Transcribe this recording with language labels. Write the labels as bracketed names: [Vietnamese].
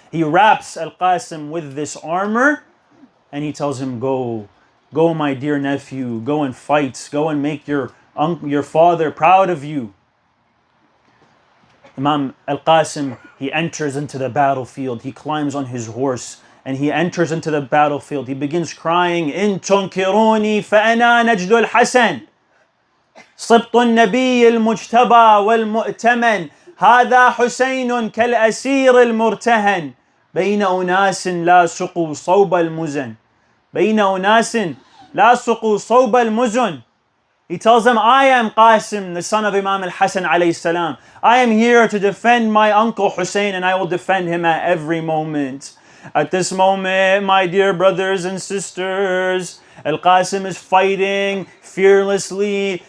[English] He wraps Al-Qasim with this armor and he tells him, Go my dear nephew, go and fight, go and make your father proud of you." Imam Al-Qasim, he enters into the battlefield, he climbs on his horse and he enters into the battlefield. He begins crying, [Arabic] "In tunkiruni fa'ana najdu al-Hasan, صبط النبي المجتبى والمؤتمن هذا حسين كالأسير المرتهن بين أناس لا سقوا صوب المزن بين أناس لا سقوا صوب المزن." [English] He tells them, "I am Qasim, the son of Imam al-Hassan alayhi salam. I am here to defend my uncle Hussein, and I will defend him at every moment." At this moment, my dear brothers and sisters, Al-Qasim is fighting fearlessly.